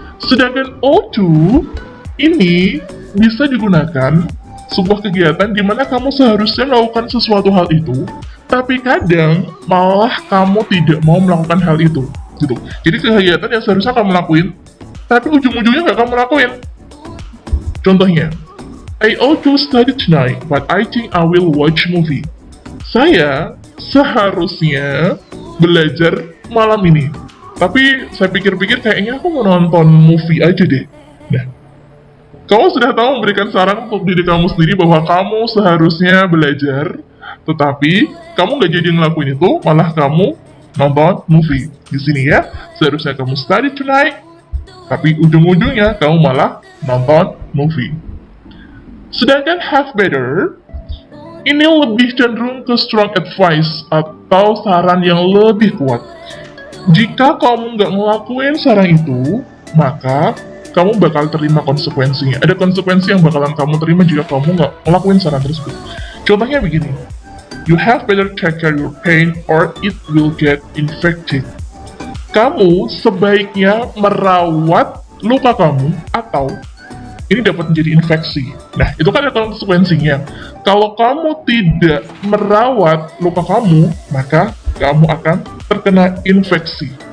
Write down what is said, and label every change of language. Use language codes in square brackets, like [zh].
[id] Sedangkan ought to ini bisa digunakan sebuah kegiatan di mana kamu seharusnya melakukan sesuatu hal itu, tapi kadang malah kamu tidak mau melakukan hal itu, gitu. Jadi kegiatan yang seharusnya kamu lakuin, tapi ujung-ujungnya nggak kamu lakuin. [en] Contohnya, I ought to study tonight, but I think I will watch movie. [id] Saya seharusnya belajar malam ini, tapi saya pikir-pikir kayaknya aku mau nonton movie aja deh. Nah, kamu sudah tahu memberikan saran untuk diri kamu sendiri bahwa kamu seharusnya belajar, tetapi kamu gak jadi ngelakuin itu, malah kamu nonton movie. Di sini ya, seharusnya kamu study tonight, tapi ujung-ujungnya kamu malah nonton movie. Sedangkan have better, ini lebih cenderung ke strong advice atau saran yang lebih kuat. Jika kamu nggak ngelakuin saran itu, maka kamu bakal terima konsekuensinya. Ada konsekuensi yang bakalan kamu terima jika kamu nggak ngelakuin saran tersebut. Contohnya begini, [en] you have better take care your pain or it will get infected. [id] Kamu sebaiknya merawat luka kamu atau ini dapat menjadi infeksi. Nah, itu kan ada konsekuensinya. Kalau kamu tidak merawat luka kamu, maka kamu akan terkena infeksi.